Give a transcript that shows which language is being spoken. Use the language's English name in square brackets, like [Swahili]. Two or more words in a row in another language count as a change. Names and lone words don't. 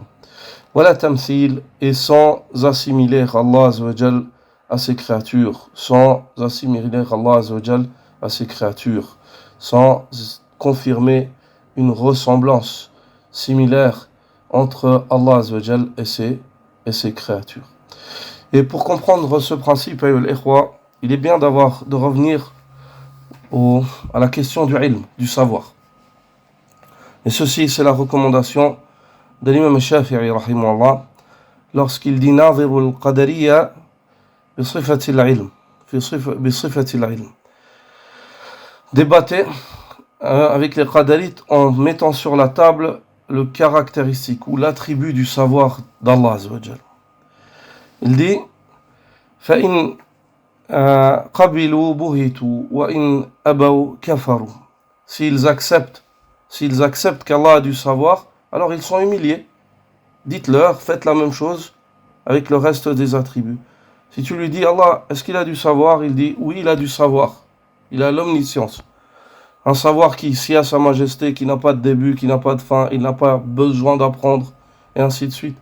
[French] Voilà tamthil, et sans assimiler [Arabic] الله عز وجل [French] à ses créatures, sans assimiler [Arabic] الله عز وجل [French] à ses créatures, sans confirmer une ressemblance similaire entre [Arabic] الله عز وجل [French] et ses créatures. Et pour comprendre ce principe, il est bien de revenir à la question du ilm, du savoir. Et ceci, c'est la recommandation de l'imam Shafi'i rahimahullah lorsqu'il dit [Arabic] ناظروا القدرية بصفة العلم, [French] débattez avec les Qadarites en mettant sur la table le caractéristique ou l'attribut du savoir d' [Arabic] الله عز وجل. [French] Il dit [Arabic] فَإِنْ قَبِلُوا بُهِتُوا وَإِنْ أَبَوْا كَفَرُوا. [French] S'ils acceptent qu'Allah a du savoir, alors ils sont humiliés. Dites-leur, faites la même chose avec le reste des attributs. Si tu lui dis Allah, est-ce qu'il a du savoir? Il dit oui, il a du savoir. Il a l'omniscience. Un savoir qui sied à sa majesté, qui n'a pas de début, qui n'a pas de fin, il n'a pas besoin d'apprendre, et ainsi de suite.